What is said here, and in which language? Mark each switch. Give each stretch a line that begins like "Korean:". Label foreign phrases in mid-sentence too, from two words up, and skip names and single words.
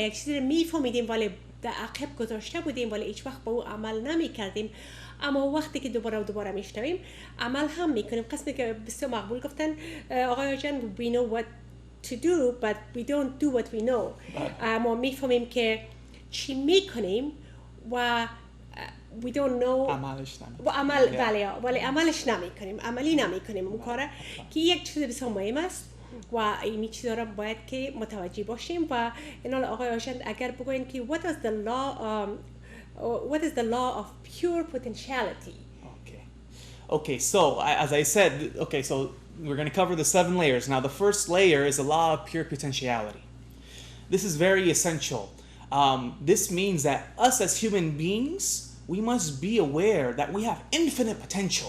Persian: یک چیزی رو میفهمیدیم ولی در عقب گذاشته بودیم ولی هیچ وقت با او عمل نمی کردیم، اما وقتی که دوباره و دوباره میشنویم عمل هم میکنیم. قسمی که بسیار مقبول گفتن آقای جان
English: we know what to do but we don't do what we know.
Persian: ما میفهمیم که چی میکنیم و
English: we don't know
Persian: عملش نمی و عمل بله ولی عملش نمی کنیم، عملی نمی کنیم اون کاره که یک چیز بسیار مهم است و این چیزا را باید که متوجه باشیم. و اینال آقای آشند اگر بگوین که
English: what is the law of pure potentiality. Okay, so as I said, so we're going to cover the 7 layers. Now the first layer is the law of pure potentiality. This is very essential. This means that us as human beings, we must be aware that we have infinite potential.